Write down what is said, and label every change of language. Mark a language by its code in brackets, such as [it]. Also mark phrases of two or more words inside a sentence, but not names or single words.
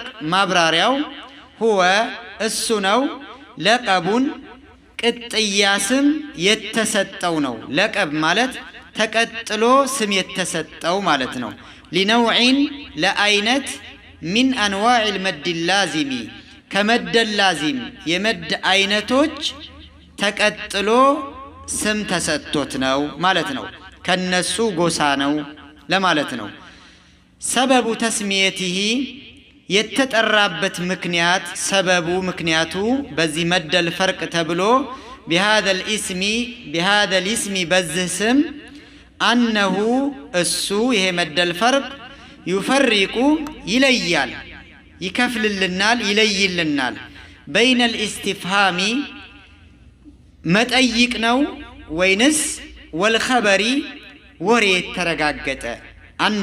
[am] ማብራሪያው هو እሱ ነው ለቀቡን ቅጥያ ስም የተሰጠው ነው። ለቀብ ማለት ተቀጥሎ ስም የተሰጠው ማለት ነው። ሊነውዒን ለአይነት [ar] من أنواع المد اللازم [am] ከመድ ላዚም የመድ አይነቶች ተቀጥሎ ስም ተሰጥቶት ነው ማለት ነው። ከነሱ ጎሳ ነው ለማለት ነው። [ar] سبب تسميته [am] የተጠራበት ምክንያት ሰበቡ ምክንያቱ በዚህ [ar] مد الفرق [am] ተብሎ [ar] بهذا الاسم [am] በዚህ ስም አነሁ እሱ ይሄ [ar] مد الفرق [am] ይፈርቁ ይለያል፣ ይከፍልልናል፣ ይለይልናል። [ar] بين الاستفهام [am] መጠይቅ ነው ወይንስ ወልኸበሪ ወሬ ተረጋገጠ። አንድ